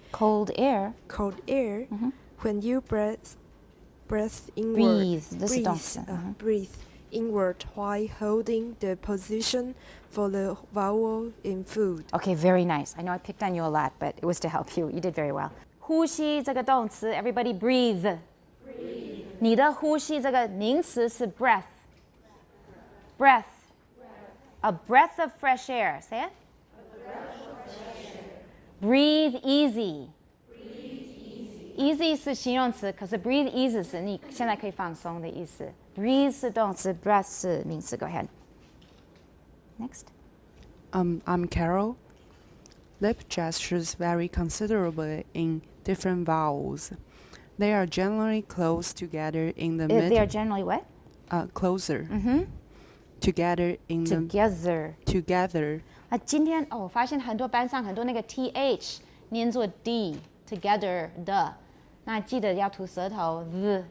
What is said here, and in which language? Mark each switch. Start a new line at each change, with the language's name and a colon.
English: Cold air. When you breathe inward.
Chinese: 这是动词
English: breathe inward while holding the position for the vowel in food. Okay, very nice. I know I picked on you a lot, but it was to help you. You did very well.
Chinese: 呼吸这个动词
English: everybody breathe.
Chinese: 你的呼吸这个名词是 breath.
English: A breath of fresh air. Say it. Breathe easy.
Chinese: Easy 是形容词，可是 breathe easy 是你现在可以放松的意思。 Breathe 是动词 breath 是名词。
English: Go ahead. Next. I'm Carol. Lip gestures vary considerably in different vowels. They are generally close together in the They are generally what? Closer. Together in Together. Together.
Chinese: 今天我发现很多班上很多那个 th 念作 d together 的，那记得要吐舌头 the.